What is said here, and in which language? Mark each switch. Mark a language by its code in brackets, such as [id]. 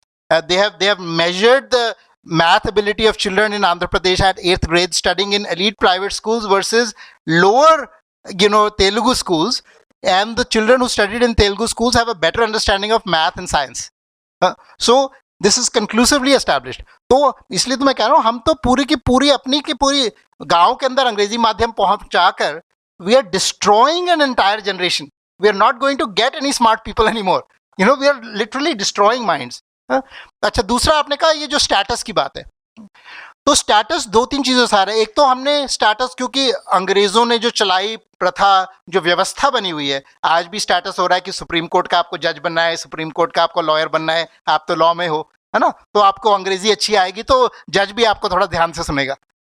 [en] They have measured the math ability of children in Andhra Pradesh at 8th grade studying in elite private schools versus lower, Telugu schools, and the children who studied in Telugu schools have a better understanding of math and science. So this is conclusively established. [hi] तो इसलिए तो मैं कह रहा हूँ, हम तो पूरी की पूरी अपनी की पूरी गांव के अंदर अंग्रेजी माध्यम पहुंचाकर [en] we are destroying an entire generation. We are not going to get any smart people anymore. We are literally destroying minds. [hi] अच्छा, दूसरा आपने कहा ये जो स्टेटस की बात है, तो स्टेटस दो तीन चीज़ों से आ रहा है. एक तो हमने स्टेटस, क्योंकि अंग्रेज़ों ने जो चलाई प्रथा, जो व्यवस्था बनी हुई है, आज भी स्टेटस हो रहा है कि सुप्रीम कोर्ट का आपको जज बनना है, सुप्रीम कोर्ट का आपको लॉयर बनना है, आप तो लॉ में हो, है ना, तो आपको अंग्रेजी अच्छी आएगी तो जज भी आपको थोड़ा ध्यान से सुनेगा.